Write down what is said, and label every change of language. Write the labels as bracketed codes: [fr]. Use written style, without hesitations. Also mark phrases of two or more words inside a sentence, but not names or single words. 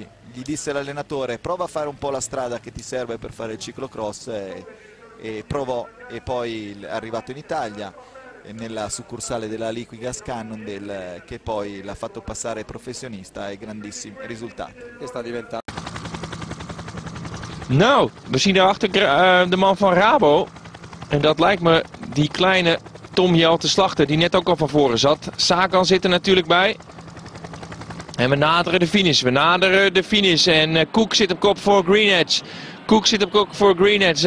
[it] Gli disse l'allenatore: prova a fare un po' la strada che ti serve per fare il ciclocross, e provò, e poi è arrivato in Italia nella succursale della Liquigas Cannondale, che poi l'ha fatto passare professionista e grandissimi risultati. E sta diventando. [nl] Nou, we zien daarachter de man van Rabo. En dat lijkt me die kleine Tom Jelte Slachter die net ook al van voren zat. Sagan zit er natuurlijk bij. En we naderen de finish. En Koek zit op kop voor Green Edge.